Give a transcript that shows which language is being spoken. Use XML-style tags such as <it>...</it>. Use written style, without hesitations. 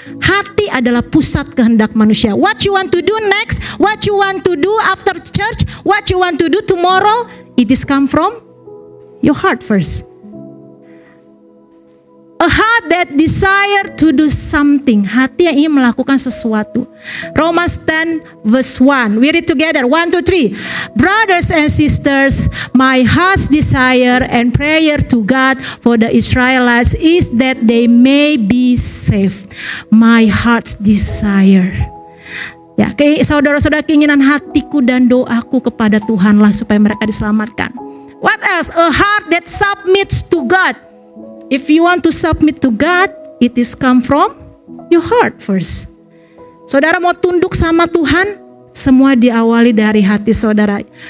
<id>Hati adalah pusat kehendak manusia.</id> <en>What you want to do next, what you want to do after church, what you want to do tomorrow, it is come from your heart first. A heart that desire to do something.</en> <id>Hati yang ingin melakukan sesuatu.</id> <en>Romans 10 verse 1. We read together. 1, 2, 3. Brothers and sisters, my heart's desire and prayer to God for the Israelites is that they may be saved. My heart's desire.</en> <id>Ya, saudara-saudara, keinginan hatiku dan doaku kepada Tuhanlah supaya mereka diselamatkan.</id> <en>What else? A heart that submits to God. If you want to submit to God, it is come from your heart first.</en> <id>Saudara mau tunduk sama Tuhan, semua diawali dari hati saudara.</id>